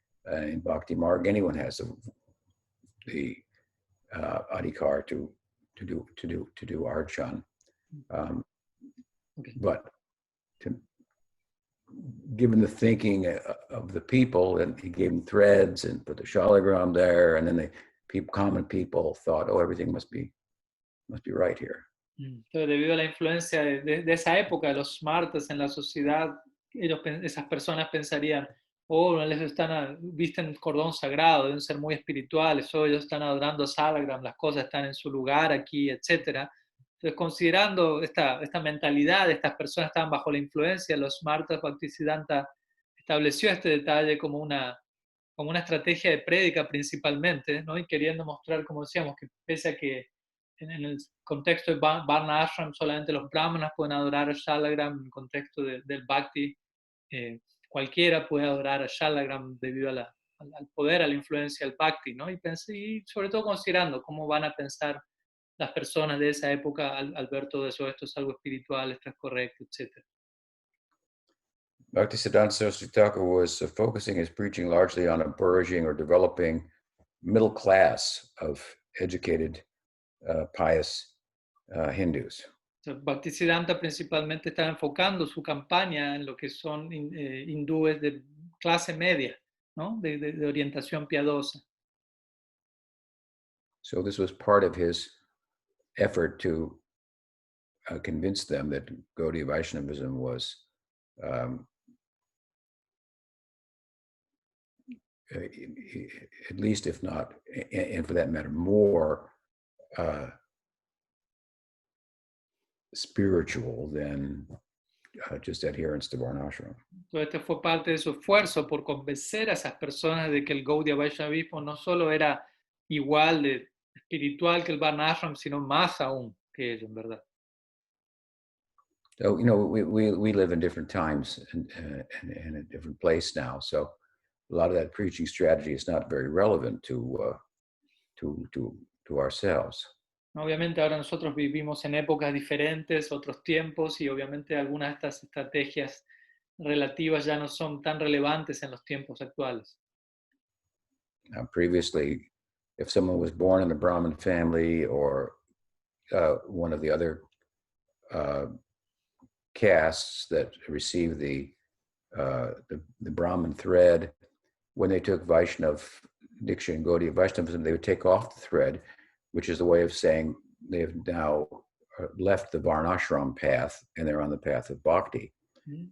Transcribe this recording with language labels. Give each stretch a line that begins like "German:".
English: In Bhakti Marg, anyone has the adhikar to do archan, but given the thinking of the people, and he gave them threads and put the Shalagram there, and then the common people thought, oh, everything must be right here.
Spanish: Entonces, debido a la influencia de esa época de los smartas en la sociedad, esas personas pensarían, oh, ellos visten cordón sagrado, deben ser muy espirituales, o ellos están adorando a Salagram, las cosas están en su lugar aquí, etc. Entonces, considerando esta mentalidad, estas personas estaban bajo la influencia, los Smartas Bhaktisiddhanta estableció este detalle como una estrategia de prédica principalmente, ¿no? Y queriendo mostrar, como decíamos, que pese a que en el contexto de Varna Ashram solamente los brahmanas pueden adorar a Shalagram, en el contexto del Bhakti, eh, cualquiera puede adorar a Shalagram debido al poder, a la influencia del Bhakti, ¿no? Y sobre todo considerando cómo van a pensar las personas de esa época al ver todo eso, esto es algo espiritual, esto es correcto, etc.
English: Bhaktisiddhanta Saraswati Thakur was focusing his preaching largely on a burgeoning or developing middle class of educated, pious Hindus.
Spanish: Bhaktisiddhanta principalmente estaba enfocando su campaña en lo que son hindúes de clase media, ¿no? de orientación piadosa.
English: So this was part of his effort to convince them that Gaudiya Vaishnavism was at least, if not, and for that matter, more spiritual than just adherence to Varnashram.
Spanish: Todo este fue parte de su esfuerzo por convencer a esas personas de que el Gaudiya Vaishnavismo no solo era igual de espiritual que el Varnashram, sino más aún que ello, en verdad.
English: So, we live in different times and in a different place now. So a lot of that preaching strategy is not very relevant to ourselves.
Spanish: Obviamente ahora nosotros vivimos en épocas diferentes, otros tiempos, y obviamente algunas de estas estrategias relativas ya no son tan relevantes en los tiempos actuales.
English: Previously, if someone was born in a Brahmin family or one of the other castes that receive the Brahmin thread, when they took Vaishnav Diksha and Gaudiya Vaishnavism, they would take off the thread, which is the way of saying they have now left the Varnashram path and they're on the path of Bhakti. Mm-hmm.